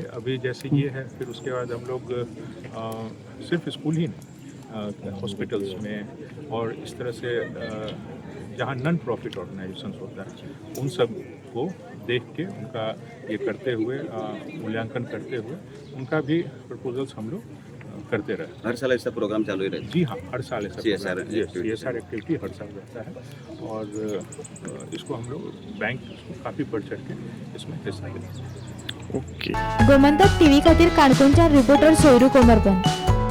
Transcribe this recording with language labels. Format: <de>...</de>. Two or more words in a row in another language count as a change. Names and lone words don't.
<hi>अभी जैसे ये है, फिर उसके बाद हम लोग सिर्फ स्कूल ही नहीं, हॉस्पिटल्स में और इस तरह से जहाँ</hi> <en>non profit organisations</en> <hi>होता है उन सब को देख के उनका ये करते हुए मूल्यांकन करते हुए उनका भी प्रपोजल्स हम लोग करते रहे। हर साल ऐसा प्रोग्राम चालू ही रहता है? जी हाँ, हर साल ऐसा CSR एक्टिविटी हर साल रहता है और इसको हम लोग बैंक काफ़ी बढ़ चढ़ के इसमें हिस्सा लेते हैं। ओके।</hi> <kok>गोमंतक टीव्ही खातीर काणकोणच्या रिपोर्टर सोयरू कोमरपंत।</kok>